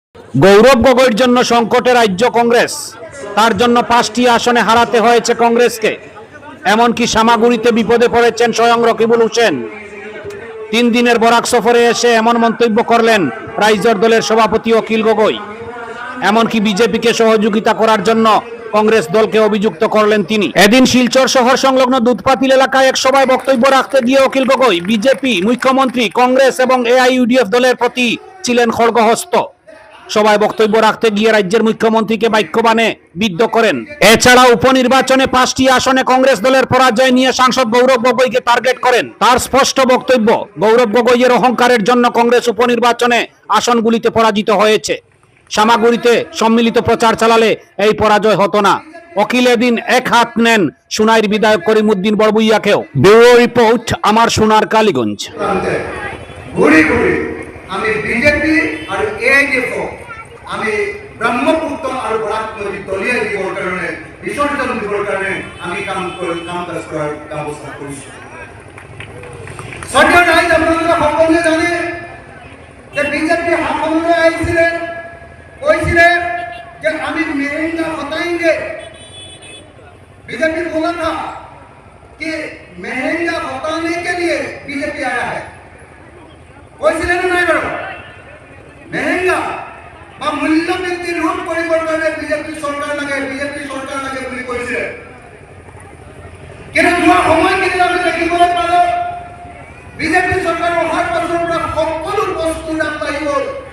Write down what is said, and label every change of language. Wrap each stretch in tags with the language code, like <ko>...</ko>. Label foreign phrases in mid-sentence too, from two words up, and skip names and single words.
<bn>গৌরব গগৈর জন্য সংকটে রাজ্য কংগ্রেস, তার জন্য 5টি আসনে হারাতে হয়েছে কংগ্রেসকে। এমনকি সামাগুড়িতে বিপদে পড়েছেন স্বয়ং রকিবুল হোসেন। 3 দিনের বরাক সফরে এসে এমন মন্তব্য করলেন রাইজর দলের সভাপতি অখিল গগৈ। এমনকি বিজেপিকে সহযোগিতা করার জন্য কংগ্রেস দলকে অভিযুক্ত করলেন তিনি। এদিন শিলচর শহর সংলগ্ন দুধপাতিল এলাকায় এক সভায় বক্তব্য রাখতে গিয়ে অখিল গগৈ বিজেপি, মুখ্যমন্ত্রী, কংগ্রেস এবং AIUDF দলের প্রতি ছিলেন খড়গহস্ত। সবাই বক্তব্য রাখতে গিয়ে রাজ্যের মুখ্যমন্ত্রীকে বাক্যবাণে বিদ্ধ করেন। এছাড়া উপনির্বাচনে 5টি আসনে কংগ্রেস দলের পরাজয় নিয়ে সাংসদ গৌরব গগৈকে টার্গেট করেন। তার স্পষ্ট বক্তব্য, গৌরব গগৈয়ের অহংকারের জন্য কংগ্রেস উপনির্বাচনে আসনগুলিতে পরাজিত হয়েছে। সামাগুড়িতে সম্মিলিত প্রচার চালালে এই পরাজয় হতো না। অখিল এদিন এক হাত নেন সুনাইর বিধায়ক করিমউদ্দিন বড়ভুইয়াকেও। ব্যুরো রিপোর্ট, আমার সোনার কালীগঞ্জ।</bn> <as>আমি বিজেপি আর AIUDF আমি ব্রহ্মপুত্র আর বরাক নদী দলীয় দিবৰ কাৰণে বিসর্জন দিবৰ কাৰণে আমি কাজ কৰাৰ ব্যৱস্থা কৰিছো। সত্য নাই, আপোনালোকে সকলোৱে জানে যে বিজেপি শাসনলৈ আহিছিলে, কৈছিলে যে আমি</as> <hi>महंगा हटाएंगे। बीजेपी बोला था कि महंगा हटाने के लिए बीजेपी आया है।</hi> <as>কৈছিলে না নাই বাৰু? महंगा বা মূল্য বৃদ্ধি ৰোধ কৰিবৰ কাৰণে বিজেপি চৰকাৰ লাগে বুলি কৈছিলে। কিন্তু যোৱা সময়খিনিত আমি দেখিবলৈ পালোঁ বিজেপি চৰকাৰ অহাৰ পাছৰ পৰা সকলো বস্তুৰ দাম বাঢ়ি গ'ল।</as>